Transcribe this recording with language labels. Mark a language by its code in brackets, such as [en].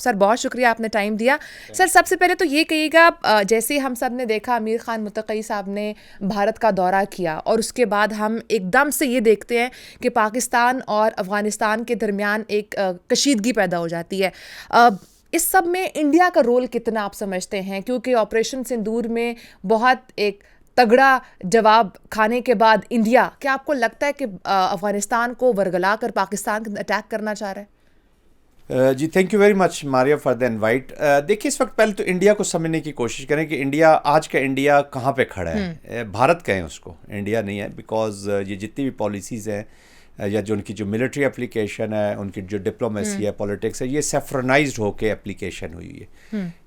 [ur] سر بہت شکریہ, آپ نے ٹائم دیا. سر سب سے پہلے تو یہ کہیے گا, جیسے ہم سب نے دیکھا امیر خان متقی صاحب نے بھارت کا دورہ کیا اور اس کے بعد ہم ایک دم سے یہ دیکھتے ہیں کہ پاکستان اور افغانستان کے درمیان ایک کشیدگی پیدا ہو جاتی ہے. اس سب میں انڈیا کا رول کتنا آپ سمجھتے ہیں؟ کیونکہ آپریشن سندور میں بہت ایک تگڑا جواب کھانے کے بعد انڈیا, کیا آپ کو لگتا ہے کہ افغانستان کو ورگلا کر پاکستان اٹیک کرنا چاہ رہا ہے؟ [en] جی thank you very much Maria for the invite. [ur] دیکھیے اس وقت پہلے تو انڈیا کو سمجھنے کی کوشش کریں کہ انڈیا, آج کا انڈیا کہاں پہ کھڑا ہے. بھارت کہیں اس کو, انڈیا نہیں ہے. بیکاز یہ جتنی بھی پالیسیز ہیں یا جو ان کی جو ملٹری اپلیکیشن ہے, ان کی جو ڈپلومیسی ہے, پولیٹکس ہے, یہ سیفرنائزڈ ہو کے اپلیکیشن ہوئی ہے.